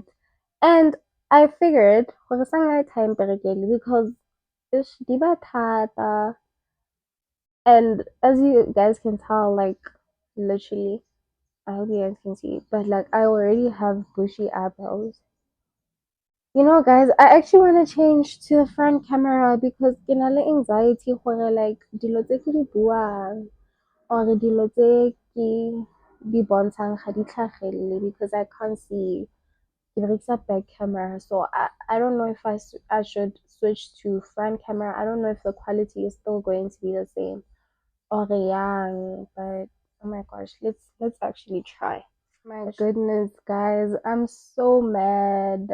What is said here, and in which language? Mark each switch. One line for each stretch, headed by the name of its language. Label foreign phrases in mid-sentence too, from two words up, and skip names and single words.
English: And I figured for sunlight time because it's
Tswana: diba thata.
English: And as you guys can tell, like literally, I hope you guys can see, but like I already have bushy eyebrows. Guys, I actually want to change to the front camera because
Tswana: ke na le anxiety gore like dilo tse ke di buang or dilo tse ke di bontshang ga di tlhagelele
English: because I can't see
Tswana: ke berekisa
English: back camera. So I don't know if I should switch to front camera. I don't know if the quality is still going to be the same or yang, but oh my gosh, let's actually try. My goodness, guys, I'm so mad.